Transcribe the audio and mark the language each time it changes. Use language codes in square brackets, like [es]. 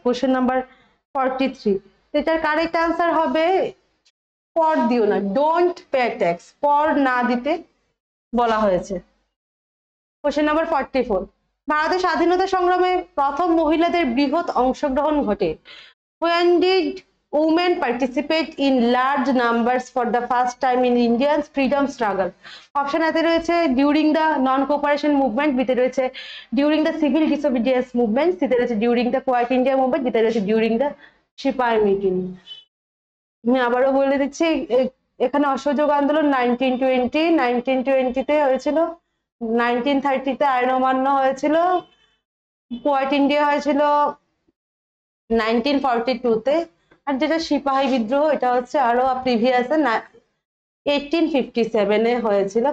[bn] Question number 43, এটার correct answer হবে কর দিও না, [en] don't pay tax, [bn] কর না দিতে বলা হয়েছে। কোশ্চেন নাম্বার 44, ভারতের স্বাধীনতা সংগ্রামে প্রথম মহিলাদের বৃহৎ অংশগ্রহণ ঘটে। [en] When did women participate in large numbers for the first time in India's freedom struggle? [bn] Option এতে রয়েছে during the non cooperation movement, বিতে রয়েছে during the civil disobedience movement, সিতে রয়েছে during the quit India movement, বিতে রয়েছে during the সিপাহি meeting. আমি আবারও বলে দিচ্ছি, এখানে অসহযোগ আন্দোলন 1920-তে হয়েছিল, 1930-তে আইন অমান্য হয়েছিল, কোয়াইট ইন্ডিয়া হয়েছিল 1942-তে, আর যেটা সিপাহী বিদ্রোহ এটা হচ্ছে আরো প্রিভিয়াসে 1857-এ হয়েছিল।